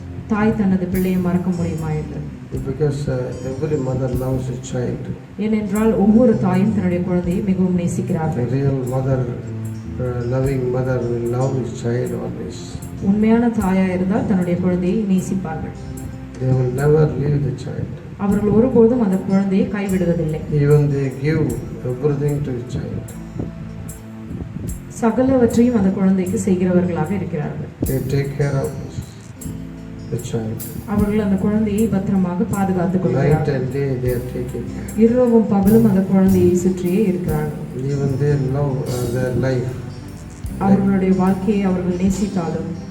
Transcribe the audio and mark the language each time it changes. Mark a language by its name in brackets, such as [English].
[Tamil] தாய் தனது பிள்ளையை மறக்க முடியுமா என்று. [English] Because every mother loves a child. [Tamil] ஏனென்றால் ஒவ்வொரு தாயும் தன்னுடைய குழந்தையை மிகவும் நேசிக்கிறார்கள். [English] A real mother, loving mother will love his child always. [Tamil] உண்மையான தாயா இருந்தால் தன்னுடைய குழந்தையை நேசிப்பார்கள். [English] They will never leave the child. [Tamil] அவர்கள் ஒருபோதும் அந்த குழந்தையை கைவிடுவதில்லை. [English] Even they give everything to the child. [Tamil] சகலவற்றையும் அந்த குழந்தைக்கு செய்கிறவர்களாக இருக்கிறார்கள். [English] They take care of the child. [Tamil] அவர்கள் அந்த குழந்தையை பத்திரமாக பாதுகாத்துக் கொள்கிறார்கள். [English] Night and day they are taking care. [Tamil] இரவும் பகலும் அந்த குழந்தையை சுற்றியே இருக்கிறார்கள். [English] Even they love their life. [Tamil] அவர்களுடைய வாழ்க்கையை அவர்கள் நேசித்தாலும்